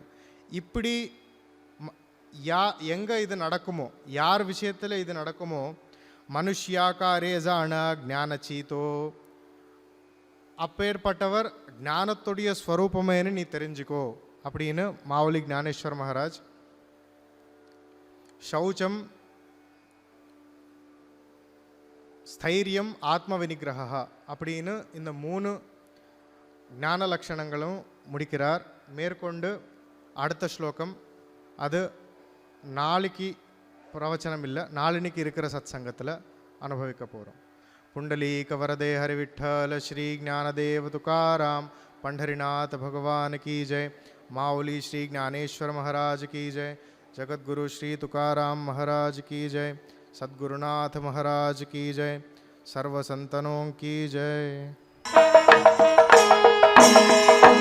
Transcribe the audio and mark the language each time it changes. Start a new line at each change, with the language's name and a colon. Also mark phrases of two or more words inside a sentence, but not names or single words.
Tamil: இப்படி எங்கே இது நடக்குமோ, யார் விஷயத்தில் இது நடக்குமோ,
Marathi: मनुष्याकारे जाण ज्ञानचि तो,
Tamil: அப்பேற்பட்டவர் ஞானத்துடைய ஸ்வரூபமேனு நீ தெரிஞ்சுக்கோ அப்படின்னு மாவுலி ஞானேஸ்வர் மகாராஜ் சௌச்சம், ஸ்தைரியம், ஆத்ம வினிகிரகா அப்படின்னு இந்த 3 ஞான லட்சணங்களும் முடிக்கிறார். மேற்கொண்டு அடுத்த ஸ்லோகம் அது நாளைக்கு பிரவச்சனம் இல்லை, நாளினிக்கு இருக்கிற சத் சங்கத்தில் அனுபவிக்க போகிறோம்.
Marathi: पुंडलीक वरदे हरिविठ्ठल श्री ज्ञानदेव तुकाराम पंढरीनाथ भगवान की जय. माऊली श्री ज्ञानेश्वर महाराज की जय. जगतगुरु श्री तुकाराम महाराज की जय. सद्गुरुनाथ महाराज की जय. सर्व संतनों की जय.